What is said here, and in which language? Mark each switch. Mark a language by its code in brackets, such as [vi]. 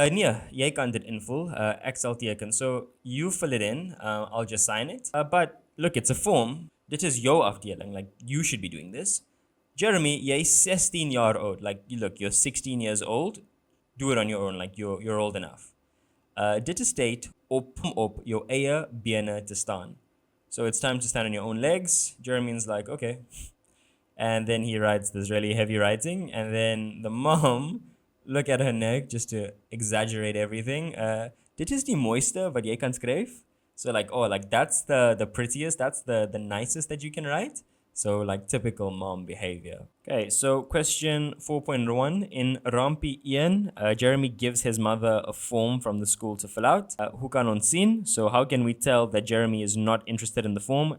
[af] Nee, jy kan dit invul. Ek sal teken. [en] So you fill it in. I'll just sign it. But look, it's a form. [af] Dit is jou afdeling. [en] Like, you should be doing this. Jeremy, [af] jy's 16 jaar oud. [en] Like, look, you're 16 years old. Do it on your own. Like, you're old enough. [af] Dit is tyd op jou eie bene te staan. [en] So it's time to stand on your own legs. Jeremy's like, okay. And then he writes this really heavy writing. And then the mom, look at her neck just to exaggerate everything. [af] Dit is die mooiste wat jy kan skryf. [en] So like, oh, like that's the prettiest, that's the nicest that you can write. So like typical mom behavior. Okay, so question 4.1. In Rampie 1, Jeremy gives his mother a form from the school to fill out. [af] Hoe kan ons sien? [en] So how can we tell that Jeremy is not interested in the form?